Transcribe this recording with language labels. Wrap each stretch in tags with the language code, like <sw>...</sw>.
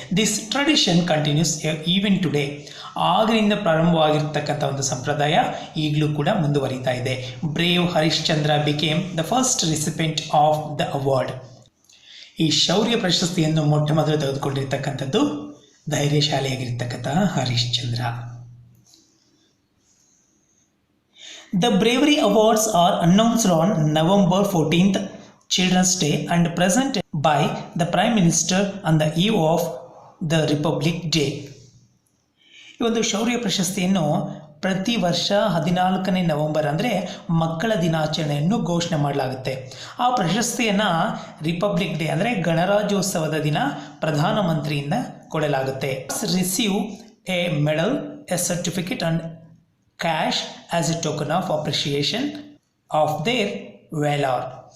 <en>This tradition continues even today.</en> <kn>ಆಗಿನಿಂದ ಪ್ರಾರಂಭವಾಗಿರ್ತಕ್ಕಂಥ ಒಂದು ಸಂಪ್ರದಾಯ ಈಗಲೂ ಕೂಡ ಮುಂದುವರಿತಾ ಇದೆ.</kn> <en>Brave Harishchandra became the first recipient of the award.</en> <kn>ಈ ಶೌರ್ಯ ಪ್ರಶಸ್ತಿಯನ್ನು ಮೊಟ್ಟ ಮೊದಲು ತೆಗೆದುಕೊಂಡಿರ್ತಕ್ಕಂಥದ್ದು ಧೈರ್ಯಶಾಲಿಯಾಗಿರ್ತಕ್ಕಂಥ Harishchandra.</kn> <en>The Bravery Awards are announced on November 14th, Children's Day, and presented by the Prime Minister on the eve of the Republic Day.</en> <kn>ಈ ಒಂದು ಶೌರ್ಯ ಪ್ರಶಸ್ತಿಯನ್ನು ಪ್ರತಿ ವರ್ಷ 14ನೇ ನವೆಂಬರ್ ಅಂದರೆ ಮಕ್ಕಳ ದಿನಾಚರಣೆಯನ್ನು ಘೋಷಣೆ ಮಾಡಲಾಗುತ್ತೆ. ಆ ಪ್ರಶಸ್ತಿಯನ್ನು ರಿಪಬ್ಲಿಕ್ ಡೇ ಅಂದರೆ ಗಣರಾಜ್ಯೋತ್ಸವದ ದಿನ ಪ್ರಧಾನಮಂತ್ರಿಯಿಂದ ಕೊಡಲಾಗುತ್ತೆ.</kn> <en>Receive a medal, a certificate and cash as a token of appreciation of their valour.</en>